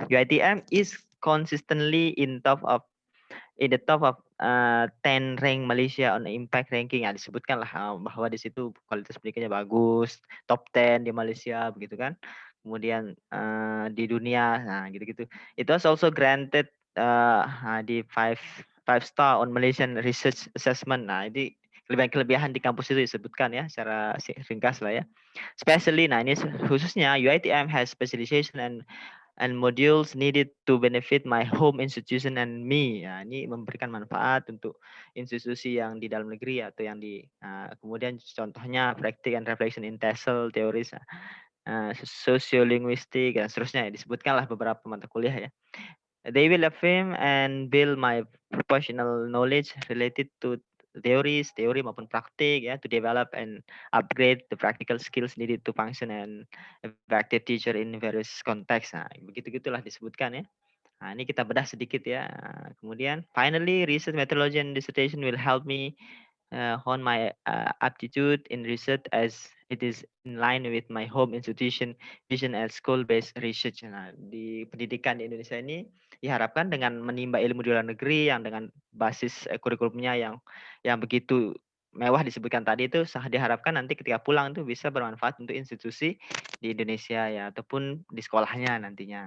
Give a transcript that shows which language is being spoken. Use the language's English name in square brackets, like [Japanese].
[English] UiTM is consistently in the top of 10 rank Malaysia on impact ranking. [Indonesian] Ya, disebutkan lah bahwa di situ kualitas pendidikannya bagus, top 10 di Malaysia begitu kan. Kemudian di dunia, nah gitu-gitu. [English] It was also granted di five star on Malaysian Research Assessment. [Indonesian] Nah, ini kelebihan di kampus itu disebutkan ya secara ringkas lah ya. [English] Especially, [Indonesian] nah ini khususnya [English] UiTM has specialization and modules needed to benefit my home institution and me. [Indonesian] Ya, ini memberikan manfaat untuk institusi yang di dalam negeri atau yang kemudian contohnya [English] practice and reflection in TESOL, [Indonesian] teoris sosiolinguistik dan seterusnya ya, disebutkanlah beberapa mata kuliah ya. [English] They will affirm and build my professional knowledge related to [Indonesian] teori maupun praktik ya, [English] to develop and upgrade the practical skills needed to function and effective teacher in various context. [Indonesian] Nah, begitu-gitulah disebutkan ya. Nah, ini kita bedah sedikit ya. [English] Kemudian, finally, research methodology and dissertation will help me hone my aptitude in research as it is in line with my home institution vision as school-based research. [Indonesian] Nah, di pendidikan di Indonesia ini diharapkan dengan menimba ilmu di luar negeri yang dengan basis kurikulumnya yang begitu mewah disebutkan tadi itu diharapkan nanti ketika pulang itu bisa bermanfaat untuk institusi di Indonesia ya ataupun di sekolahnya nantinya.